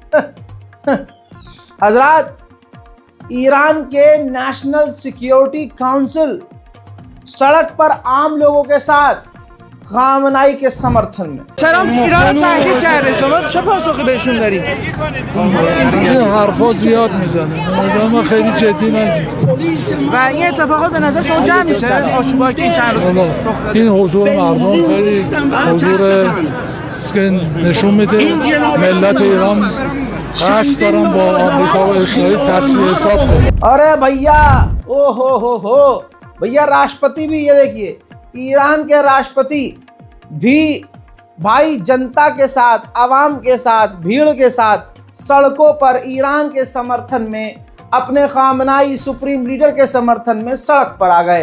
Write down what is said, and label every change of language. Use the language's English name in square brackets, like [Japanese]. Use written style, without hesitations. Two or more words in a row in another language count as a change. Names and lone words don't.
[Hindi] हजरात, ईरान के [English] National Security Council [Hindi] सड़क पर आम लोगों के साथ खामनाई के समर्थन में। [Persian] چرا ایران تهدید کرده؟ شما چه پاسخی بهشون دارید؟ این حرفا زیاد میزنه. به نظر من خیلی جدی نگیرید. و این اتفاقات به نظر شما جمع میشه؟ آشوبایی که این چند روز رخ داده. این حضور مردم خیلی حضور که نشون میده ملت ایران قصد دارن با آمریکا و اسرائیل تصفیه حساب کنن. [Hindi] अरे भैया, ओ हो भैया, राष्ट्रपति भी, ये देखिए, ईरान के राष्ट्रपति भी भाई जनता के साथ, आवाम के साथ, भीड़ के साथ सड़कों पर ईरान के समर्थन में, अपने खामनाई [English] supreme leader [Hindi] के समर्थन में सड़क पर आ गए।